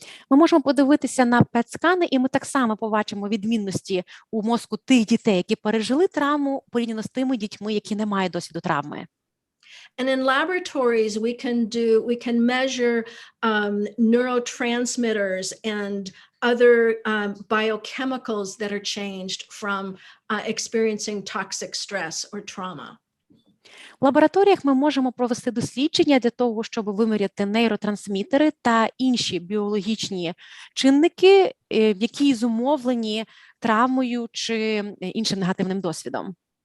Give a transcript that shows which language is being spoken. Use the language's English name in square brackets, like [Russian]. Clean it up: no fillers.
[Ukrainian] Ми можемо подивитися на ПЕТ-скани, і ми так само побачимо відмінності у мозку тих дітей, які пережили травму, порівняно з тими дітьми, які не мають досвіду травми. [English] And in laboratories, we can measure neurotransmitters and other biochemicals that are changed from experiencing toxic stress or trauma. [Ukrainian] В лабораторіях ми можемо провести дослідження для того, щоб виміряти нейротрансмітери та інші біологічні чинники, які зумовлені травмою чи іншим негативним досвідом.